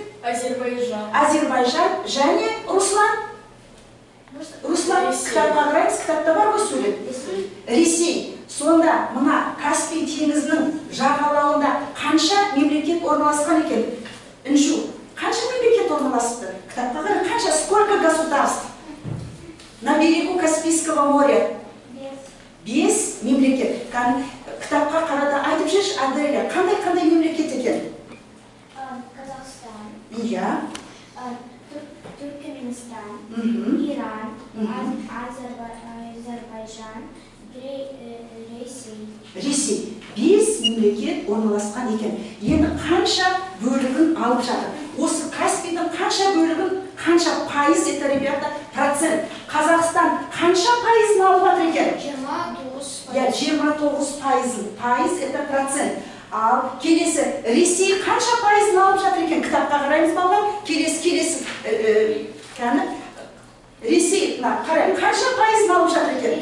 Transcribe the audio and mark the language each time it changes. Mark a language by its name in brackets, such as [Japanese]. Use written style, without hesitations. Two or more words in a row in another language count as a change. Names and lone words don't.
[Kazakh] Азербайжан және Руслан. Кітапқа қараймыз, кітапта бар ғой сурет. Ресей. Сонда мына Каспий теңізінің жағалауында қанша мемлекет орналасқан екен? Інжу, қанша мемлекет орналасыпты? Кітапқа қарай, қанша, [Russian] сколько государств? На берегу Каспийского моря. [Kazakh] 5 мемлекет. Кітапқа қарада айтып жүрші, Аделя, қандай мемлекет екен? Қазақстан. Иә. Түркменстан. Иран. Азербайжан. Ресей. 5 мемлекет орналасқан екен. Енді қанша бөлігін алып жатыр? Осы Каспийдің қанша бөлігін, қанша пайыз, [Russian] это, ребята, процент? [Kazakh] Қазақстан қанша пайызын алып жатыр екен? 29 пайызын. Пайыз, [Russian] это процент. [Kazakh] Ал келесі, Ресей қанша пайызын алып жатыр екен? Кітапқа қараймыз балалар. Келесі. Ресей, қарай, қанша пайызын алып жатыр екен?